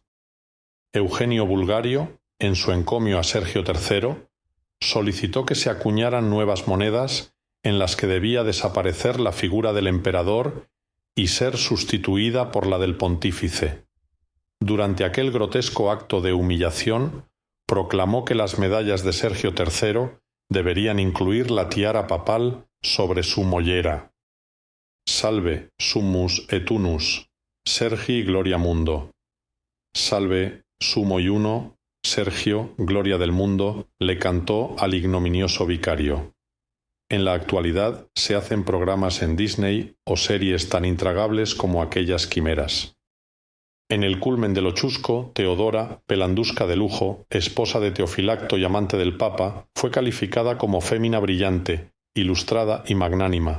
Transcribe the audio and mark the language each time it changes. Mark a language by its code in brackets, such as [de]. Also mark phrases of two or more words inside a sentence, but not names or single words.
[es] Eugenio Bulgario, en su encomio a Sergio III, solicitó que se acuñaran nuevas monedas en las que debía desaparecer la figura del emperador y ser sustituida por la del pontífice. Durante aquel grotesco acto de humillación, proclamó que las medallas de Sergio III deberían incluir la tiara papal sobre su mollera. [la] Salve, summus et unus, Sergi gloria mundo. [es] Salve, sumo y uno, Sergio, gloria del mundo, le cantó al ignominioso vicario. En la actualidad se hacen programas en Disney o series tan intragables como aquellas quimeras. En el culmen de lo chusco, Teodora, pelandusca de lujo, esposa de Teofilacto y amante del Papa, fue calificada como fémina brillante, ilustrada y magnánima.